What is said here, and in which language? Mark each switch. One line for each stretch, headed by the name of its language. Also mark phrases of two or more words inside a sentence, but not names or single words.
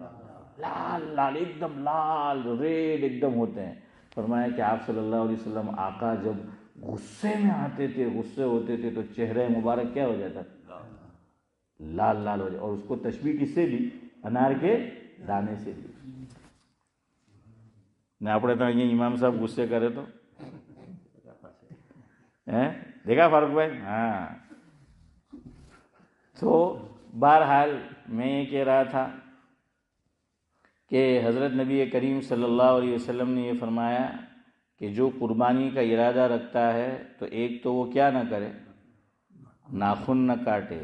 Urdu: لال لال، ایک دم لال ریڈ ایک دم ہوتے ہیں. فرمایا کہ آپ صلی اللہ علیہ وسلم آقا جب غصے میں آتے تھے، غصے ہوتے تھے تو چہرہ مبارک کیا ہو جاتا؟ لال لال ہو جائے. اور اس کو تشبیہ کس سے دی؟ انار کے دانے سے دی. نہ
Gujarati: આપણે તો અહીંયા ઇમામ સાહેબ ગુસ્સે કરે તો
Urdu: دیکھا فاروق بھائی؟ ہاں. تو بہرحال میں یہ کہہ رہا تھا کہ حضرت نبی کریم صلی اللہ علیہ وسلم نے یہ فرمایا کہ جو قربانی کا ارادہ رکھتا ہے تو ایک تو وہ کیا نہ کرے، ناخن نہ کاٹے.